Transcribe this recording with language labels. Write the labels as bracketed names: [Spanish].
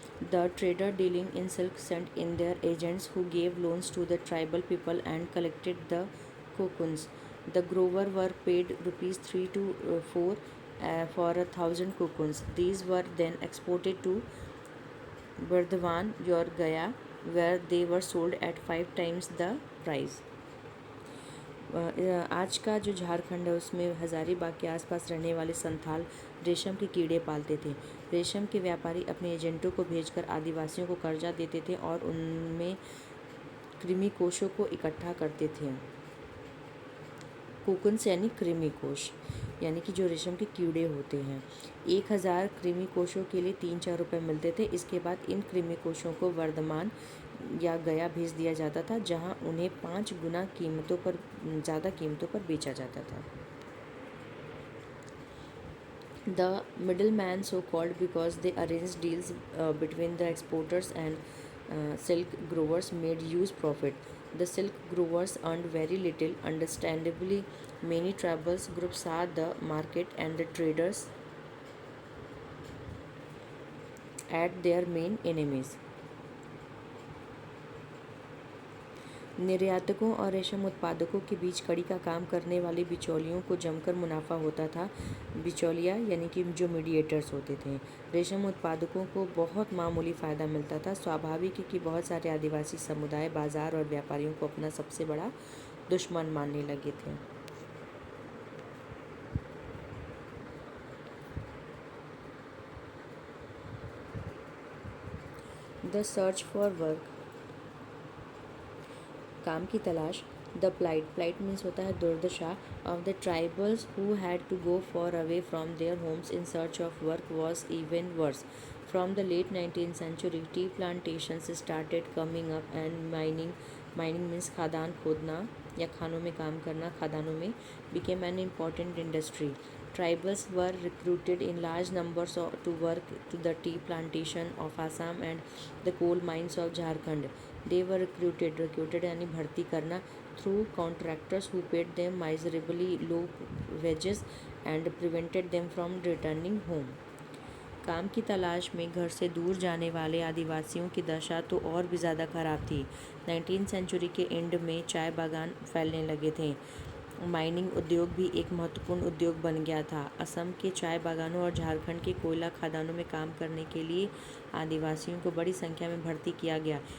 [English] The trader dealing in silk sent in their agents who gave loans to the tribal people and collected the cocoons. The grower were paid rupees 3 to 4 for 1,000 cocoons. These were then exported to Burdwan or Gaya where they were sold at 5 times the price. [Hindi] आज का जो झारखंड है उसमें हज़ारीबाग के आसपास रहने वाले संथाल रेशम के कीड़े पालते थे। रेशम के व्यापारी अपने एजेंटों को भेजकर आदिवासियों को कर्जा देते थे और उनमें कृमि कोशों को इकट्ठा करते थे। कोकुन्स यानी कृमि कोश यानी कि जो रेशम के कीड़े होते हैं। 1000 कृमि कोशों के लिए 3-4 रुपये मिलते थे। इसके बाद इन कृमि कोशों को वर्धमान या गया भेज दिया जाता था जहां उन्हें 5 गुना ज़्यादा कीमतों पर बेचा जाता था। [English] The middleman, so called because they arranged deals between the exporters and silk growers, made huge profit. The silk growers earned very little. Understandably, many tribal groups saw the market and the traders as their main enemies. [Hindi] निर्यातकों और रेशम उत्पादकों के बीच कड़ी का काम करने वाले बिचौलियों को जमकर मुनाफा होता था। बिचौलिया यानी कि जो मीडिएटर्स होते थे। रेशम उत्पादकों को बहुत मामूली फ़ायदा मिलता था। स्वाभाविक है कि बहुत सारे आदिवासी समुदाय बाज़ार और व्यापारियों को अपना सबसे बड़ा दुश्मन मानने लगे थे। [English] the search for work, [Hindi] काम की तलाश। [English] the plight means [Hindi] होता है दुर्दशा [English] Of the tribals who had to go far away from their homes in search of work was even worse. From the late 19th century, tea plantations started coming up and mining means [Hindi] खादान खोदना या खानों में काम करना खादानों में [English] became an important industry. Tribals were recruited in large numbers to work to the tea plantation of Assam and the coal mines of Jharkhand. They were recruited [Hindi] यानी भर्ती करना [English] through contractors who paid them miserably low wages and prevented them from returning home. [Hindi] काम की तलाश में घर से दूर जाने वाले आदिवासियों की दशा तो और भी ज़्यादा ख़राब थी। 19th सेंचुरी के एंड में चाय बागान फैलने लगे थे। माइनिंग उद्योग भी एक महत्वपूर्ण उद्योग बन गया था। असम के चाय बागानों और झारखंड के कोयला खदानों में काम करने के लिए आदिवासियों को बड़ी संख्या में भर्ती किया गया।